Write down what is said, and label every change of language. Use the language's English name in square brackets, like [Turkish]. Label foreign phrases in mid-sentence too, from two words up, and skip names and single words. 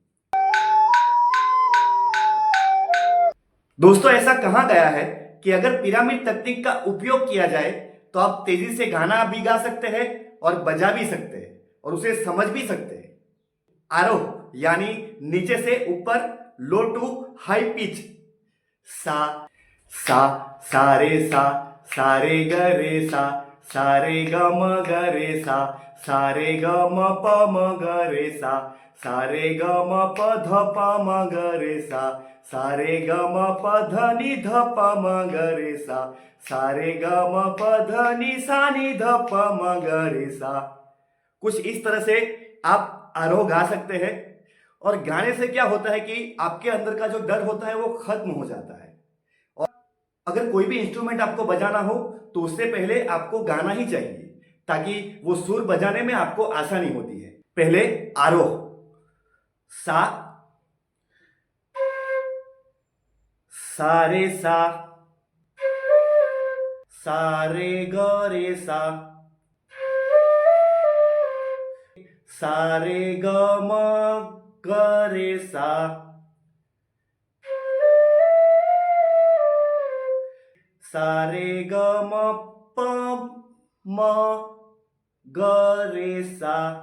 [Hindi] दोस्तों, ऐसा कहा गया है कि अगर पिरामिड तकनीक का उपयोग किया जाए तो आप तेजी से गाना भी गा सकते हैं और बजा भी सकते हैं और उसे समझ भी सकते हैं। आरोह यानी नीचे से ऊपर, [English] low to high pitch, [Hindi] सा सा सा रे सा, सा रे ग रे सा, सा रे ग म ग रे सा, सा रे ग म प म ग रे सा, सा रे ग म प ध प म ग रे सा, सा रे ग म प ध नि ध प म ग रे सा, सा रे ग म प ध नि सा नि ध प म ग रे सा। कुछ इस तरह से आप आरोह गा सकते हैं। और गाने से क्या होता है कि आपके अंदर का जो डर होता है वो खत्म हो जाता है। और अगर कोई भी इंस्ट्रूमेंट आपको बजाना हो तो उससे पहले आपको गाना ही चाहिए, ताकि वो सुर बजाने में आपको आसानी होती है। पहले आरोह, सा, सा रे सा, सा रे ग रे सा, सा रे ग म ग रे सा, सा रे ग म प म ग रे सा,